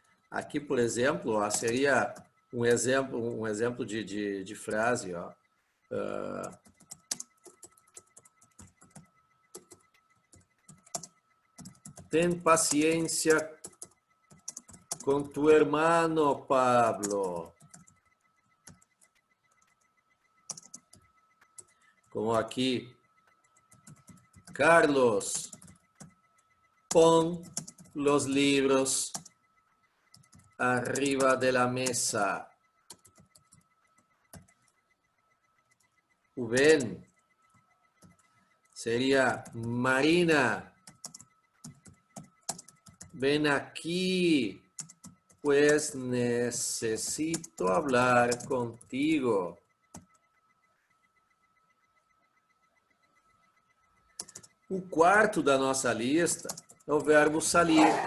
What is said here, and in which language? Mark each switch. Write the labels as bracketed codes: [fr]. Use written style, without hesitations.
[pt] Aqui, por exemplo, ó, seria um exemplo de frase. Ó. [es] Ten paciência com tu hermano, Pablo. como aqui, Carlos, pon los libros arriba de la mesa. Ven, sería Marina, ven aquí, pues necesito hablar contigo. [pt] O quarto da nossa lista é o verbo salir.